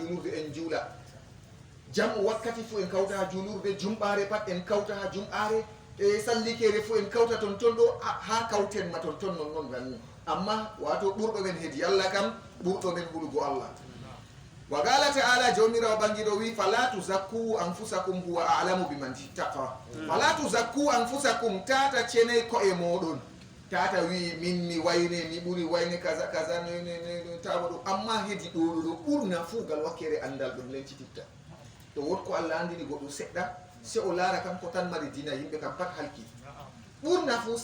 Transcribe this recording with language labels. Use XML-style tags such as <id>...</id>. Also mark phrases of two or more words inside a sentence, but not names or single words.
<ff>julurde en juula jam'u wakkati fu en kawta ha julurde jumɓare pat en kawta ha jumɓare e sallikere fu en kawta ton ɗo ha kawten ma ton non ganni amma wato ɓurɗo men heedi allah kam ɓurɗo men ɓurgo allah</ff> <ar>وقال تعالى</ar> <ff>jawmirawo ɓangiɗo wi</ff> <ar>فلا تزكوا أنفسكم هو أعلم بمن اتقى فلا تزكوا أنفسكم</ar> <ff>tata ceney ko'e moɗon tata wi min mi wayne mi ɓuri wayne kaza tawa ɗum amma heedi ɗoɗo ɓurna fuu gal wakkere andal ɗum lencititta to wotko allah andini goɗɗum seɗɗa se o laara kam ko tan mari dina yimɓe kam pat halki ɓurna fuu</ff>